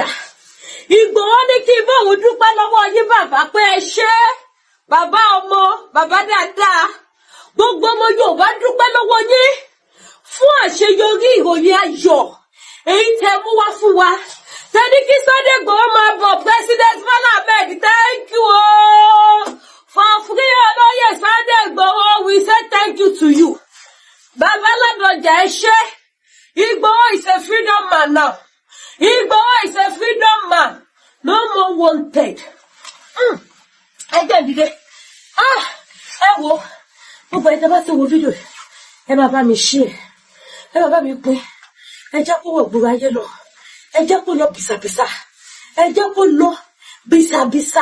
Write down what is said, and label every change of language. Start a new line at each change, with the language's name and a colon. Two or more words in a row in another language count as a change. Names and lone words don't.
Yoruba: Ìgbòho ní kí n bóun dúpẹ́ lọ́wọ́ yín bàbá pé ẹ ṣé bàbá ọmọ bàbá dáadáa. Gbogbo ọmọ Yorùbá dúpẹ́ lọ́wọ́ yín fún àṣeyọrí ìròyìn ayọ̀ èyí tẹ́ mú wá fún wa. Tẹ́ni kí Sunday Igboho máa bọ̀
English: President Bola Ahmed, thank you for free Oloye Sunday Igboho, we say thank you to you.
Yoruba: Bàbá Ládọjà ẹ ṣé.
English: Igboho is a freedom man now. Igboho is a freedom man. No more wanted.
Yoruba: Ẹ jẹ́ ìdílé. Ẹ wo. Gbogbo ẹ̀ tẹ́ bá ti wo fídíò. Ẹ máa bá mi share. Ẹ máa bá mi pín. Ẹ jẹ́ kó wọ̀ gbogbo ayé lọ. Ẹ jẹ́ kó lọ bìsàbìsà. Ẹ jẹ́ kó lọ bìsàbìsà.